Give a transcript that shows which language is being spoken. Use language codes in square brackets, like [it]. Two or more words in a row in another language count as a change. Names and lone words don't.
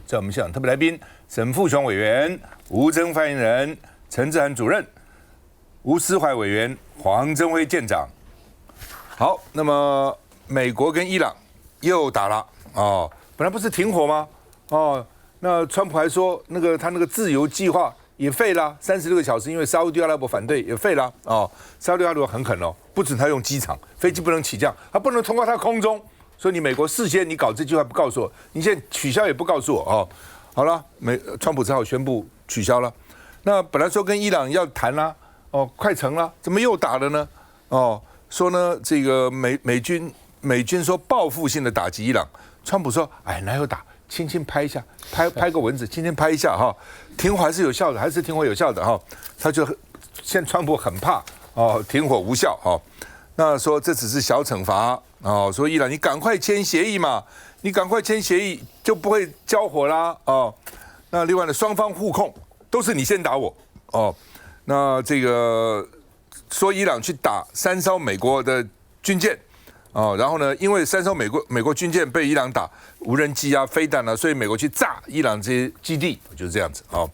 [zh] 在我們現場特別來賓，沈富雄委員、吳崢發言人、陳智菡主任、吳斯懷委員、黃鎮輝艦長。好，那麼美國跟伊朗又打了哦，本來不是停火嗎？哦，那川普還說他那個自由計劃也廢了，36個小時，因為沙烏地阿拉伯反對也廢了哦。沙烏地阿拉伯很狠哦，不准他用機場，飛機不能起降，他不能通過他空中。所以你美國事先你搞這句話不告訴我，你現在取消也不告訴我哦。好了，川普只好宣布取消了。那本來說跟伊朗要談啦，哦，快成了，怎麼又打了呢？哦，說呢這個美軍說報復性的打擊伊朗，川普說哎哪有打，輕輕拍一下，拍個蚊子，輕輕拍一下哈，停火還是有效的，還是停火有效的哈。他就现在川普很怕哦，停火無效哈。那說這只是小懲罰哦，說伊朗你趕快簽協議嘛，你趕快簽協議就不會交火啦哦。那另外呢，雙方互控都是你先打我哦。那這個說伊朗去打3艘美國的軍艦哦，然後呢，因為3艘美國軍艦被伊朗打無人機啊、飛彈啊，所以美國去炸伊朗這些基地，就是這樣子哦。